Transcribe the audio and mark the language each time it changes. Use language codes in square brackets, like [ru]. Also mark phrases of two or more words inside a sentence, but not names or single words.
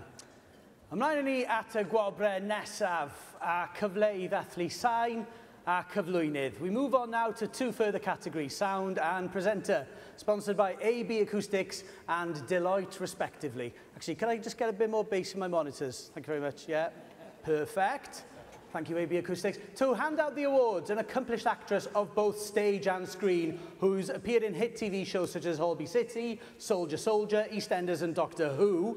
[cy] Ymlaen ni at y gwobrau nesaf a cyfle I ddathlu sain a cyflwynydd. [en] We move on now to two further categories, sound and presenter, sponsored by AB Acoustics and Deloitte, respectively. Actually, can I just get a bit more bass in my monitors? Thank you very much. Yeah, perfect. Thank you, AB Acoustics. To hand out the awards, an accomplished actress of both stage and screen who's appeared in hit TV shows such as Holby City, Soldier Soldier, EastEnders and Doctor Who.